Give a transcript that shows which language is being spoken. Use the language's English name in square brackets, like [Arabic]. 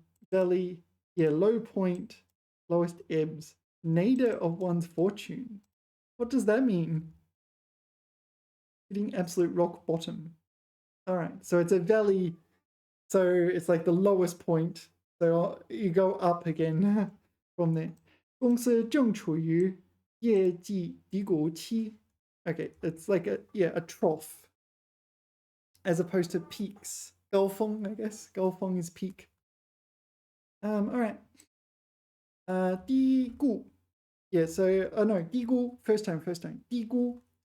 [English] Valley, yeah, low point, lowest ebbs, nadir of one's fortune. What does that mean? Hitting absolute rock bottom. All right, so it's a valley, so it's like the lowest point. So you go up again from there. [Chinese] 公司正处于业绩低谷期. [English] Okay, it's like a trough as opposed to peaks. 高峰, I guess. 高峰 is peak. All right. 低谷. Yeah, so, no, 低谷, first time. [Chinese] 低谷.